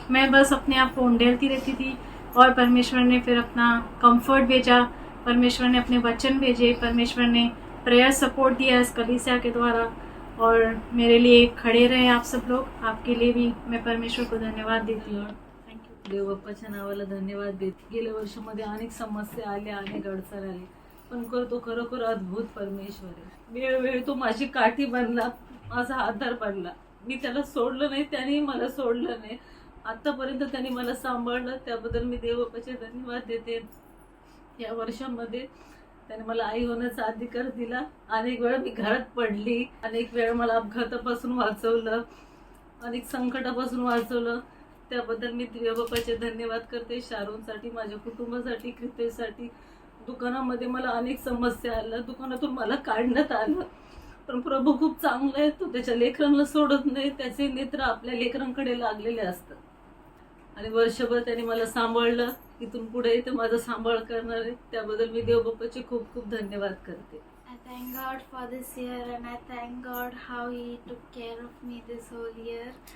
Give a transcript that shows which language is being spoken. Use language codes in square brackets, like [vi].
[hi] मैं बस अपने आप को उंडेलती रहती थी, और परमेश्वर ने फिर अपना कंफर्ट भेजा, परमेश्वर ने अपने वचन भेजे, परमेश्वर ने प्रेयर सपोर्ट दिया इस कलीसिया के द्वारा, और मेरे लिए खड़े रहे आप सब लोग. आपके लिए भी मैं परमेश्वर को धन्यवाद देती हूँ. [en] Thank you. [mr] देवबाप्पाच्या नावाला धन्यवाद देते. गेल्या वर्षामध्ये अनेक समस्या आल्या, अनेक अडचण आली, पण तो खरोखर अद्भुत परमेश्वर आहे. वेळोवेळी तो माझी काठी बनला, माझा आधार बनला. मी त्याला सोडलं नाही, त्याने मला सोडलं नाही. आतापर्यंत त्याने मला सांभाळलं, त्याबद्दल मी देवबाप्पाचे धन्यवाद देते. या वर्षामध्ये त्याने मला आई होण्याचा अधिकार दिला. अनेक वेळा मी घरात पडली, अनेक वेळा मला अपघातापासून वाचवलं, अनेक संकटापासून वाचवलं. त्याबद्दल मी देवबाप्पाचे धन्यवाद करते. शारोनसाठी, माझ्या कुटुंबासाठी, ख्रिस्तेसाठी. दुकानामध्ये मला अनेक समस्या आल्या, दुकानातून मला काढण्यात आलं, पण प्रभू खूप चांगला आहे. तो त्याच्या लेकरांना सोडत नाही, त्याचे नेत्र आपल्या लेकरांकडे लागलेले असतात. आणि वर्षभर त्याने मला सांभाळलं. इथून पुढे ते माझा सांभाळ करणार आहे. त्याबद्दल मी देवबाप्पाचे खूप खूप धन्यवाद करते. [en] I thank God for this year, and I thank God how He took care of me this whole year.